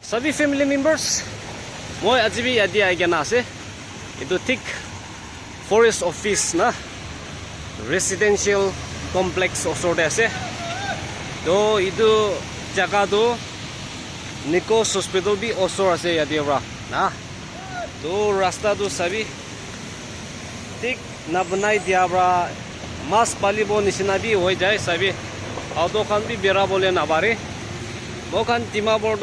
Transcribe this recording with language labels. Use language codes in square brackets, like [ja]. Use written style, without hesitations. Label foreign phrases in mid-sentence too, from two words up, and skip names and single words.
[nag] Sabi [en] family members, [nag] moi ajibi adi aigena ase. Itu tik forest office na residential complex osor de ase. To itu jaga tu Nikos hospital bi osor ase yadi ra na. To rasta tu sabi tik na banai dia bra mas palibo nisina bi hoi jai sabi auto khan bi bera bole na bare mokan Dimapur